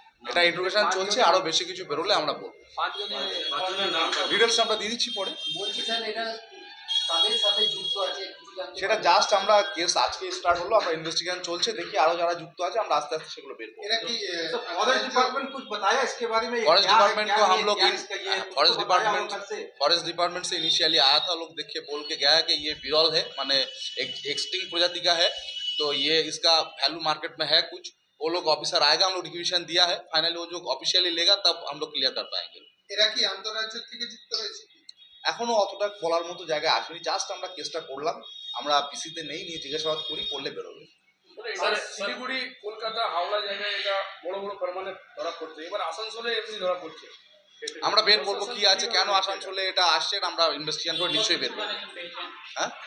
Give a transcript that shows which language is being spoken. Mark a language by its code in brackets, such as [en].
[bn] এটা ইন্টারোগেশন চলছে, আরো বেশি কিছু বেরোলে আমরা বলবো। 5 জনের নাম ডিটেলস আমরা দিয়ে দিচ্ছি পরে। বলছি স্যার এটা তাদের সাথে যুক্ত আছে কিছু জানতে সেটা জাস্ট আমরা কেস আজকে স্টার্ট হলো, আমরা ইনভেস্টিগেশন চলছে, দেখি আরো যারা যুক্ত আছে আমরা আস্তে আস্তে সেগুলো বের করব। এরা কি [hi] फॉरेस्ट डिपार्टमेंट कुछ बताया इसके बारे में? फॉरेस्ट डिपार्टमेंट को हम लोग फॉरेस्ट से डिपार्टमेंट से इनिशियली आया था, लोग देख के बोल के गया है कि ये बिरल है, माने एक्सटिंक्ट प्रजाति का है, तो ये इसका वैल्यू मार्केट में है कुछ। वो लोग ऑफिसर आएगा, हम लोग रिक्वेशन दिया है, फाइनली वो जो ऑफिशियली लेगा तब हम लोग क्लियर कर पाएंगे। [bn] এরা কি আন্তঃরাজ্য থেকে যুক্ত রয়েছে? এখনো অতটা বলার মতো জায়গায় আসেনি, জাস্ট আমরা কেসটা করলাম, আমরা পিসিতে নেই, নিয়ে জিজ্ঞাসাবাদ করি, করলে বেরোবে। স্যার শিলিগুড়ি কলকাতা হাওড়া জায়গায় এটা বড় বড় পরিমাণে ধরা পড়ছে, এবার আসানসোলে এমনি ধরা পড়ছে। আমরা বের করবো কি আছে, কেন আসানসোলে এটা আসছে, এটা আমরা ইনভেস্টিগেশন করে নিশ্চয়ই বের করবো। হ্যাঁ,